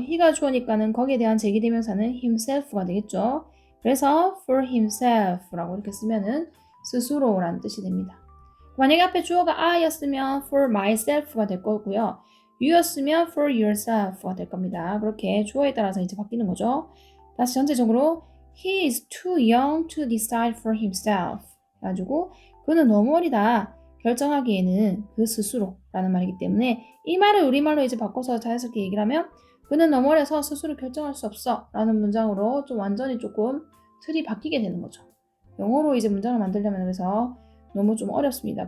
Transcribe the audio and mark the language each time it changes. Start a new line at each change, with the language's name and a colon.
Korean: he가 주어니까는 거기에 대한 제기대명사는 himself가 되겠죠. 그래서
English: for himself
Korean: 라고 이렇게 쓰면은 스스로라는 뜻이 됩니다. 만약에 앞에 주어가 I였으면
English: for myself
Korean: 가 될 거고요. you였으면
English: for yourself
Korean: 가 될 겁니다. 그렇게 주어에 따라서 이제 바뀌는 거죠. 다시 전체적으로
English: he is too young to decide for himself.
Korean: 그래가지고 그는 너무 어리다. 결정하기에는 그 스스로라는 말이기 때문에 이 말을 우리말로 이제 바꿔서 자연스럽게 얘기를 하면 그는 너무 어려서 스스로 결정할 수 없어 라는 문장으로 좀 완전히 조금 틀이 바뀌게 되는 거죠. 영어로 이제 문장을 만들려면 그래서 너무 좀 어렵습니다.